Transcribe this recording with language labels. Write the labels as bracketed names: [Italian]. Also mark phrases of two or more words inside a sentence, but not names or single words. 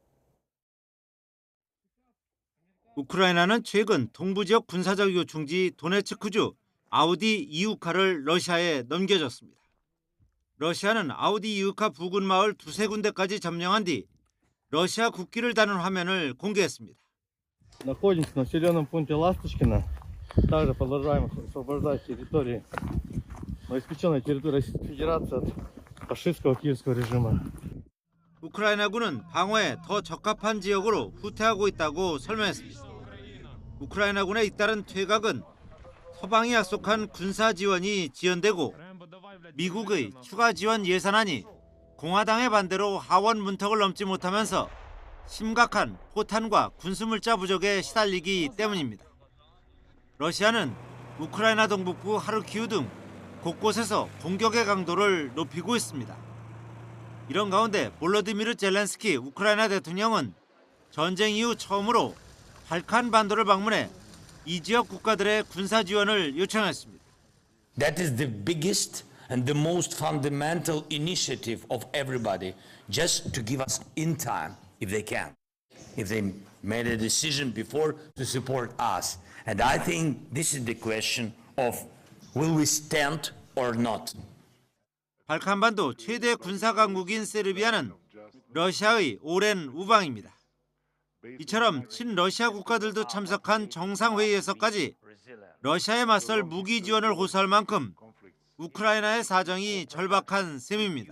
[Korean] 우크라이나는 최근 동부 지역 군사적 요충지 도네츠크주 아우디 이우카를 러시아에 넘겨줬습니다. 러시아는 아우디 이우카 부근 마을 두세 군데까지 점령한 뒤 러시아 국기를 다룬 화면을 공개했습니다. [Russian] Находимся в населенном пункте Ласточкино. Также продолжаем освобождать территории, новоиспеченной территории Российской Федерации от фашистского киевского режима. [Korean] 우크라이나군은 방어에 더 적합한 지역으로 후퇴하고 있다고 설명했습니다. 우크라이나군의 잇따른 퇴각은 서방이 약속한 군사 지원이 지연되고 미국의 추가 지원 예산안이 공화당의 반대로 하원 문턱을 넘지 못하면서 심각한 포탄과 군수물자 부족에 시달리기 때문입니다. 러시아는 우크라이나 동북부 하르키우 등 곳곳에서 공격의 강도를 높이고 있습니다. 이런 가운데 볼로디미르 젤렌스키 우크라이나 대통령은 전쟁 이후 처음으로 발칸 반도를 방문해 이 지역 국가들의 군사 지원을 요청했습니다. [English] That is the biggest and the most fundamental initiative of everybody, just to give us in time, if they can, if they made a decision before to support us. And I think this is the question of will we stand or not. [Korean] 발칸반도 최대 군사 강국인 세르비아는 러시아의 오랜 우방입니다. 이처럼 친러시아 국가들도 참석한 정상회의에서까지 러시아에 맞설 무기 지원을 호소할 만큼 우크라이나의 사정이 절박한 셈입니다.